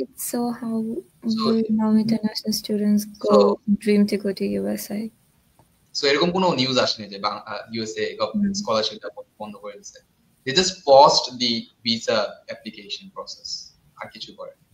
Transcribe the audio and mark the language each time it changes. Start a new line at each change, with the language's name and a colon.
English: So how will now international students dream to go to USA?
Bangla: So এরকম কোনো news আসেনি যে USA government স্কলারশিপটা বন্ধ করে দিয়েছে।
English: They just paused the visa application process,
Bangla: আর কিছু করে।